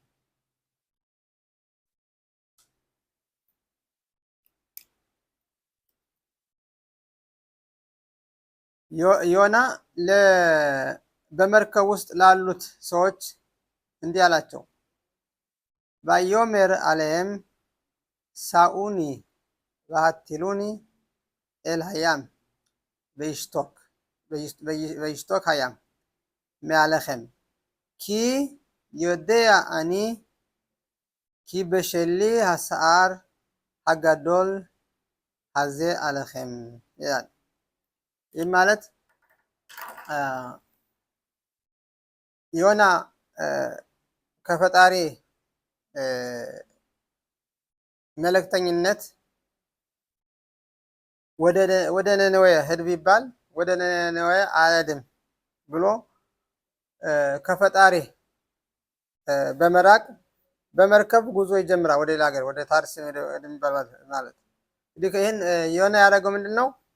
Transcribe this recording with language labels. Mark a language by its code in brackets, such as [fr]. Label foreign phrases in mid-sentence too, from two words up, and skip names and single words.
[am] ዮና በመርከብ ውስጥ ላሉት ሰዎች እንዲህ አላቸው፣ [he] ויאמר אליהם שאוני והטילוני אל הים וישתק הים מעליכם כי יודע אני כי בשלי השער הגדול הזה עליכם [am] ይላል። ይህ ማለት ዮና ከፈጣሪ መልእክተኝነት ወደ ነነዌ ሂድ ቢባል ወደ ነነዌ አልሄድም ብሎ ከፈጣሪ በመራቅ በመርከብ ጉዞ ይጀምራል ወደ ሌላ ሀገር ወደ ታርስ የሚባል ማለት። እንግዲህ ይህን ዮና ያደረገው ምንድን ነው?